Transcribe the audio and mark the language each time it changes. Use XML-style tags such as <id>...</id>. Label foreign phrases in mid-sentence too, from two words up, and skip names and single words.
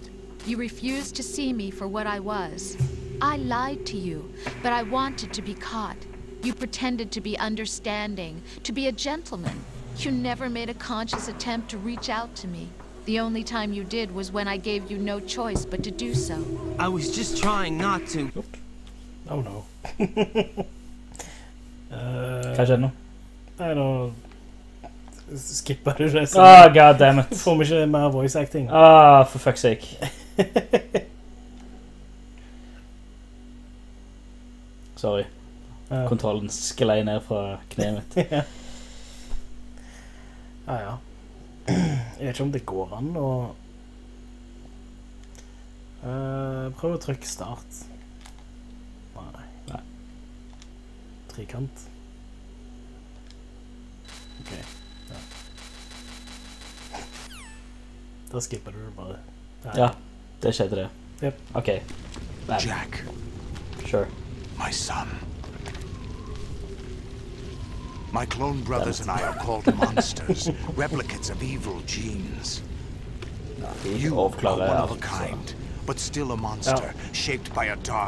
<en>You refused to see me for what I was. I lied to you, but I wanted to be caught. You pretended to be understanding, to be a gentleman. You never made a conscious attempt to reach out to me. The only time you did was when I gave you no choice but to do so. I was just trying not to. Oh no.</en> <no>Hva skjedde nå? Nei, nå skipper du det.</no> <en>Ah, god damn it.</en> <no>Får vi ikke mer</no> <en>voice acting? Ah, for fuck's sake. Sorry.</en> <no>Kontrollen sklei ned fra kneet mitt. Ja. Jeg vet ikke om det går an å prøv å trykke start. Nei. Trikant. Ok. Ja. Da skipper du det bare. Ja, det skjedde det.</no> <en>Yep. Ok. Jack. Sure. My son. My clone brothers and I are called monsters, replicates of evil genes. You are one of a kind, but still a monster, shaped by a dark</en>